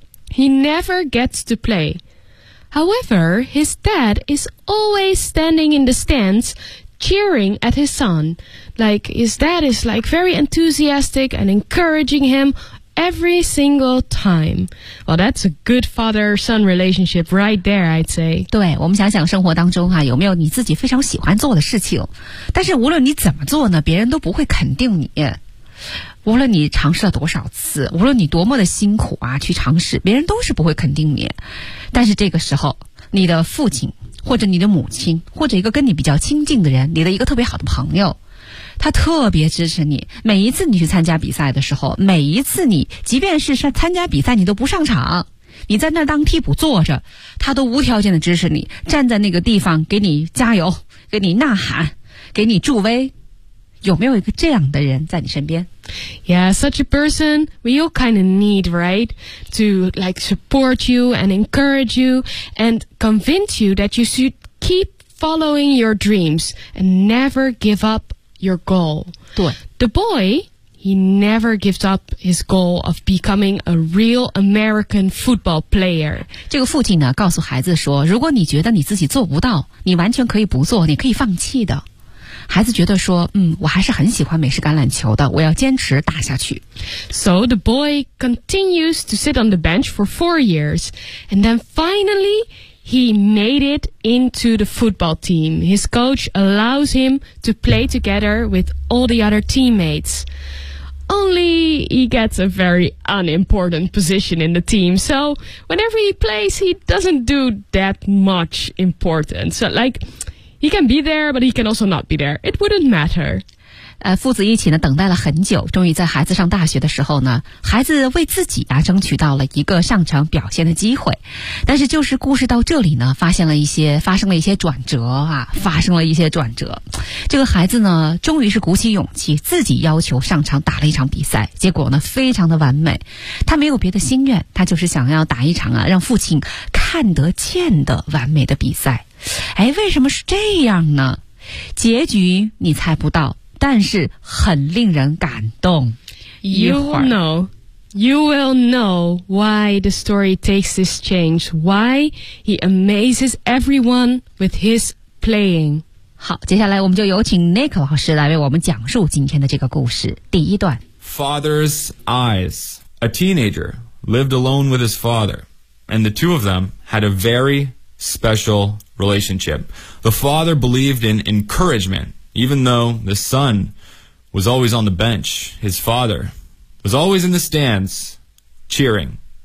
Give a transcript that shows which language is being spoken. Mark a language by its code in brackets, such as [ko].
[en] He never gets to play. However, his dad is always standing in the stands, cheering at his son. Like, his dad is like very enthusiastic and encouraging him every single time. Well, that's a good father-son relationship right there, I'd say. [zh] 对，我们想想生活当中啊，有没有你自己非常喜欢做的事情，但是无论你怎么做呢，别人都不会肯定你。无论你尝试了多少次，无论你多么的辛苦啊，去尝试，别人都是不会肯定你。但是这个时候，你的父亲，或者你的母亲，或者一个跟你比较亲近的人，你的一个特别好的朋友，他特别支持你，每一次你去参加比赛的时候，每一次你即便是参加比赛你都不上场，你在那当替补坐着，他都无条件的支持你，站在那个地方给你加油，给你呐喊，给你助威。有没有一个这样的人在你身边？ [en] Yeah, such a person we all kind of need, right? To like support you and encourage you and convince you that you should keep following your dreams and never give upyour goal. [zh] 对。 [en] The boy, he never gives up his goal of becoming a real American football player. [zh] 这个父亲呢告诉孩子说，如果你觉得你自己做不到，你完全可以不做，你可以放弃的。孩子觉得说，我还是很喜欢美式橄榄球的，我要坚持打下去。 [en] So the boy continues to sit on the bench for 4 years, and then finally,He made it into the football team. His coach allows him to play together with all the other teammates. Only he gets a very unimportant position in the team. So whenever he plays, he doesn't do that much important. So like, he can be there, but he can also not be there. It wouldn't matter. [zh] 父子一起呢等待了很久，终于在孩子上大学的时候呢，孩子为自己啊争取到了一个上场表现的机会。但是就是故事到这里呢，发生了一些转折。这个孩子呢终于是鼓起勇气自己要求上场打了一场比赛，结果呢非常的完美。他没有别的心愿，他就是想要打一场啊让父亲看得见的完美的比赛。哎，为什么是这样呢？结局你猜不到，但是很令人感动。 [en] You know. You will know why the story takes this change, why he amazes everyone with his playing. [zh] 好，接下来我们就有请 Nick 老师来为我们讲述今天的这个故事。第一段。 [en] Father's Eyes. A teenager lived alone with his father, and the two of them had a very special relationship. The father believed in encouragement, even though the son was always on the bench. His father was always in the stands, cheering.